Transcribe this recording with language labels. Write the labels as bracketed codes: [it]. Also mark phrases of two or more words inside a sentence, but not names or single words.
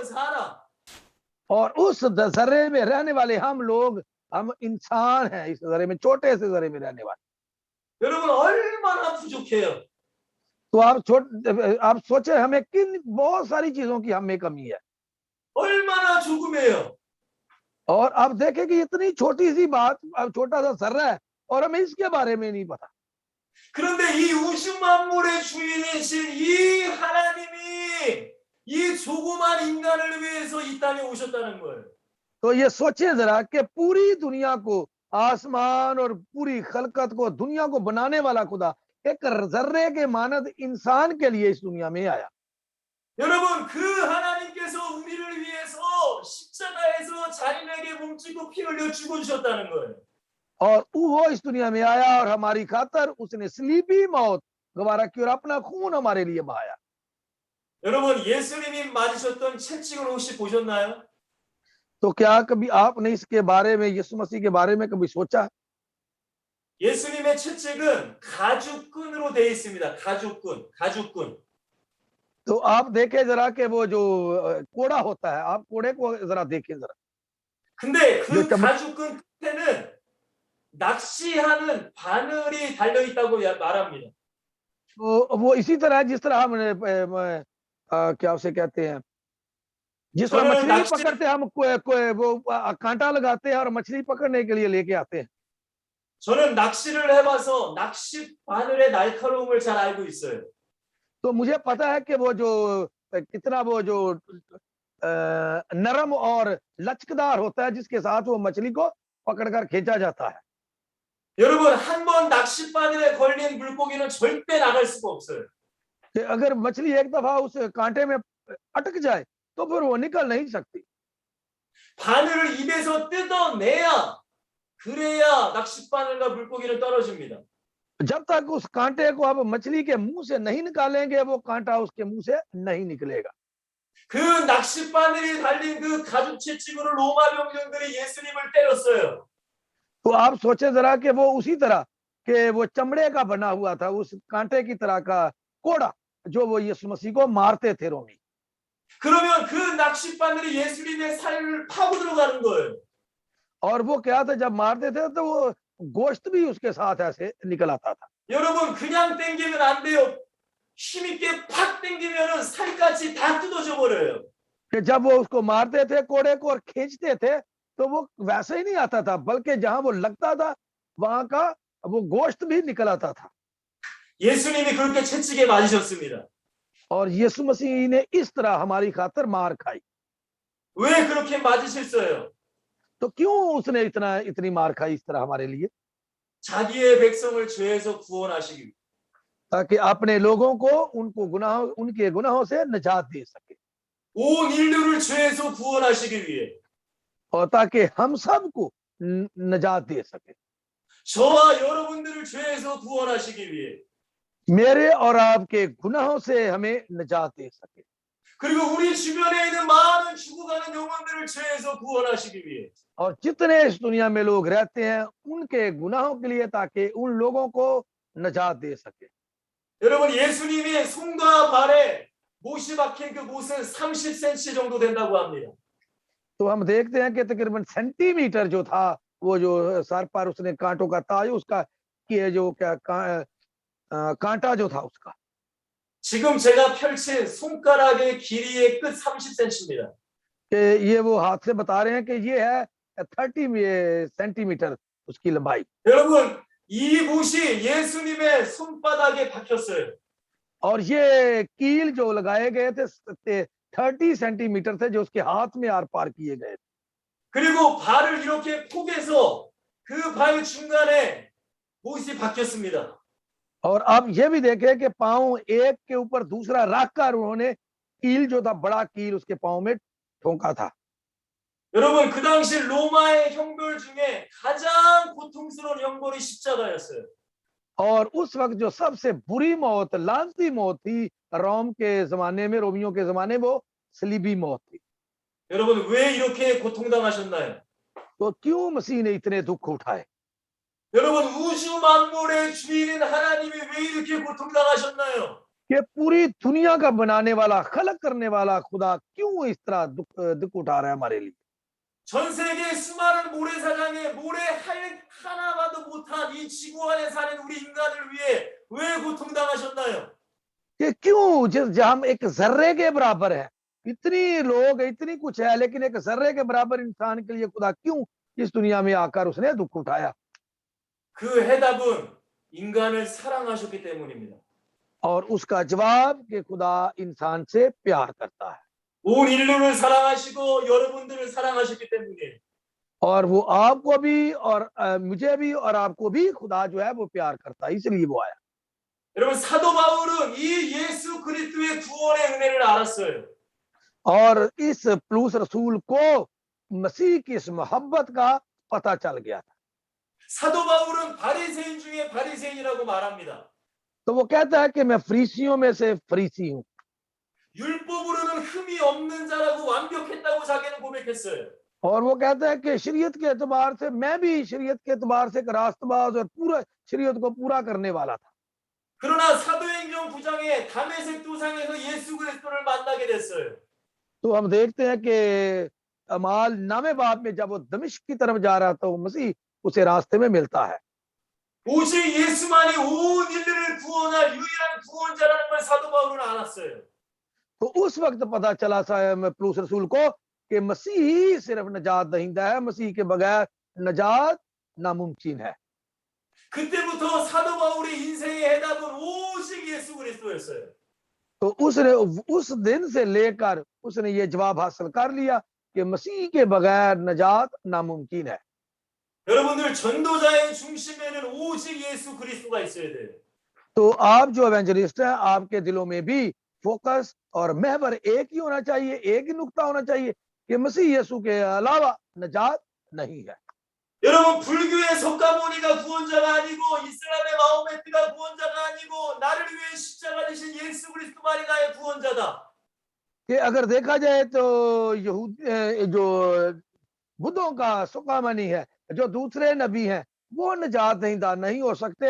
[ko] 사람. [hi] और उस जर्रे में रहने वाले हम इंसान हैं, इस जर्रे में, छोटे से जर्रे में रहने वाले। [ko] 여러분 얼마나 부족해요. [hi] तो आप सोचे हमें किन बहुत सारी चीजों की हमें कमी है। [ko] 얼마나 조금해요. [hi] और आप देखें कि इतनी छोटी सी बात, छोटा सा जर्रा है और हमें इसके बारे में नहीं पता। [ko] 그런데 이 우주 만물의 주인이신 이 하나님이 이 조그만 인간을 위해서 이 땅에 오셨다는 거예요. [hi] तो ये सोचिए जरा कि पूरी दुनिया को, आसमान और पूरी खलकत को, दुनिया को बनाने वाला खुदा एक जर्रे के मानद इंसान के लिए इस दुनिया में आया। [ko] 여러분 그 하나님께서 우리를 위해서 십자가에서 자신에게 몸짓고 피 흘려 죽어주셨다는 거예요. [hi] और वो इस दुनिया में आया और हमारी खातर उसने सलीबी मौत गवारा की और अपना खून हमारे लिए बहाया। [ko] 여러분 예수님이 맞으셨던 채찍을 혹시 보셨나요? [hi] तो क्या कभी आपने इसके बारे में, यीशु मसीह के बारे में कभी सोचा? [ko] 예수님의 채찍은 가죽끈으로 되어 있습니다. 가죽끈. [hi] तो आप देखें जरा कि वो जो कोड़ा होता है, आप कोड़े को जरा देखें जरा। [ko] 근데 그 가죽끈 끝에는 낚시하는 바늘이 달려 있다고 말합니다. [hi] तो वो इसी तरह जिस तरह हमने क्या उसे कहते हैं, जिस तरह मछली पकड़ते हैं, हम वो कांटा लगाते हैं और मछली पकड़ने के लिए लेके आते हैं। [ko] 저는 낚시를 해봐서 낚시 바늘의 날카로움을 잘 알고 있어요. [hi] तो मुझे पता है कि वो जो कितना वो जो नरम और लचकदार होता है जिसके साथ वो मछली को पकड़कर खींचा जाता है। [ko] 여러분 한 번 낚시 바늘에 걸린 물고기는 절대 나갈 수가 없어요. [hi] कि अगर मछली एक दफा उस कांटे में अटक जाए तो फिर वो निकल नहीं सकती। [ko] 바늘을 입에서 뜯어내야 그래야 낚시 바늘과 물고기는 떨어집니다. [hi] जब तक उस कांटे को आप मछली के मुंह से नहीं निकालेंगे वो कांटा उसके मुंह से नहीं निकलेगा। [ko] 그 낚시 바늘이 달린 그 가죽 채찍으로 로마 병정들이 예수님을 때렸어요. [hi] तो आप सोचे जरा कि वो उसी तरह के वो चमड़े का बना हुआ था, उस कांटे की तरह का कोड़ा जो वो यीशु मसीह को मारते थे रोमी। [ko] 그러면 그 낚시 바늘이 예수님의 살을 파고 들어가는 거예요. [hi] और वो क्या था, जब मारते थे तो वो गोश्त भी उसके साथ ऐसे निकल आता था। [ko] 여러분 그냥 당기면 안 돼요. 힘있게 팍 당기면은 살까지 다 뜯어져 버려요. [hi] कि जब वो उसको मारते थे कोड़े को और खींचते थे तो वो वैसे ही नहीं आता था, बल्कि जहां वो लगता था वहां का वो गोश्त भी निकल आता था। [ko] 예수님이 그렇게 채찍에 맞으셨습니다. [hi] और यीशु मसीह ने इस तरह हमारी खातर मार खाई। [ko] 왜 그렇게 맞으셨어요? [hi] तो क्यों उसने इतनी मार खाई इस तरह हमारे लिए? [ko] 자기의 백성을 죄에서 구원하시기 위해. [hi] ताकि अपने लोगों को उनके गुनाहों से निजात दे सके [ko] 온 인류를 죄에서 구원하시기 위해. [hi] और ताकि हम सबको निजात दे सके। [ko] 저와 여러분들을 죄에서 구원하시기 위해. [hi] मेरे और आपके गुनाहों से हमें निजात दे सके। [ko] 그리고 우리 주변에 있는 많은 죽어가는 영혼들을 죄에서 구원하시기 위해. [hi] और जितने इस दुनिया में लोग रहते हैं उनके गुनाहों के लिए, ताकि उन लोगों को निजात दे सके। [ko] 여러분 예수님이 손과 발에 못이 박힌 그 못은 30cm 정도 된다고 합니다. [hi] तो हम देखते हैं कि तकरीबन सेंटीमीटर जो था, वो जो सर पर उसने कांटों का ताज, उसका कि जो क्या कांटा जो था उसका। [ko] 지금 제가 펼친 손가락의 길이의 끝 30cm입니다. [hi] कि ये वो हाथ से बता रहे हैं कि ये है 30 सेंटीमीटर उसकी लंबाई। [ko] 여러분 이 못이 예수님의 손바닥에 박혔어요. [hi] और ये कील जो लगाए गए थे 30 सेंटीमीटर थे, जो उसके हाथ में आर पार किए गए थे। [ko] 그리고 발을 이렇게 포개서 그 발 중간에 못이 박혔습니다. [hi] और आप ये भी देखें कि पांव एक के ऊपर दूसरा रखकर उन्होंने कील जो था, बड़ा कील उसके पांव में ठोंका था। [ko] 여러분 그 당시 로마의 형벌 중에 가장 고통스러운 형벌이 십자가였어요. [hi] और उस वक्त जो सबसे बुरी मौत, लानती मौत थी रोम के जमाने में, रोमियों के जमाने, वो सलीबी मौत थी। [ko] 여러분 왜 이렇게 고통당하셨나요? [hi] तो क्यों मसीह ने इतने दुख उठाए? [ko] 여러분 우주 만물의 주인인 하나님이 왜 이렇게 고통당하셨나요? [hi] कि पूरी दुनिया का बनाने वाला, खलक करने वाला खुदा क्यों इस तरह दुख उठा रहा है हमारे लिए? [ko] 전 세계 수많은 모래사장에 모래 하나 봐도 못한 이 지구 안에 사는 우리 인간을 위해 왜 고통당하셨나요? [hi] कि क्यों जहाँ हम एक जर्रे के बराबर है, इतनी लोग, इतनी कुछ है, लेकिन एक जर्रे के बराबर इंसान के लिए खुदा क्यों इस दुनिया में आकर उसने दुख उठाया? [ko] 그 해답은 인간을 사랑하셨기 때문입니다. [hi] और उसका जवाब कि खुदा इंसान से प्यार करता है, [ko] 온 인류를 사랑하시고 여러분들을 사랑하셨기 때문에 [hi] और वो आपको भी और मुझे भी और आपको भी खुदा जो है वो प्यार करता है, इसलिए वो आया। [ko] 여러분 사도 바울은 이 예수 그리스도의 구원의 은혜를 알았어요. [hi] और इस पलूस रसूल को मसीह की इस मोहब्बत का पता चल गया था। [ko] 사도 바울은 바리새인 중에 바리새인이라고 말합니다. [hi] तो वो कहता है कि मैं फरीसियों में से फरीसी हूँ, [ko] 율법으로는 흠이 없는 자라고 완벽했다고 자기는 고백했어요. [hi] और वो कहता है कि शरीयत के एतबार से मैं भी शरीयत के एतबार से एक रास्तबाज और पूरा शरीयत को पूरा करने वाला था। [ko] 그러나 사도행전 9장에 다메섹 도상에서 예수 그리스도를 만나게 됐어요. [hi] तो हम देखते हैं कि अमाल नामे बाब में जब वो दमिश्क की तरफ जा रहा था, वो मसीह उसे रास्ते में मिलता है। [ko] 오직 예수만이 온 인류를 구원할 유일한 구원자라는 걸 사도 바울은 알았어요. [hi] तो उस वक्त पता चला पलूस रसूल को कि मसीह ही सिर्फ नजात दहिंदा है, मसीह के बगैर नजात नामुमकिन है। [ko] 그때부터 사도 바울의 인생의 해답은 오직 예수 그리스도였어요. [hi] तो उसने उस दिन से लेकर उसने ये जवाब हासिल कर लिया कि मसीह के बगैर नजात नामुमकिन है। [ko] 여러분들 전도자의 중심에는 오직 예수 그리스도가 있어야 돼요. [hi] तो आप जो एवेंजलिस्ट हैं, आपके दिलों में भी फोकस और महवर एक ही होना चाहिए, एक ही नुक्ता होना चाहिए कि मसीह यीशु के अलावा नजात नहीं है। [ko] 여러분 불교의 석가모니가 구원자가 아니고 이슬람의 마호메트가 구원자가 아니고 나를 위해 십자가 지신 예수 그리스도만이 나의 구원자다. [hi] कि अगर देखा जाए तो जो बुद्धों का सुकामनी है, जो दूसरे नबी हैं, वो नजात दहिंदा नहीं हो सकते।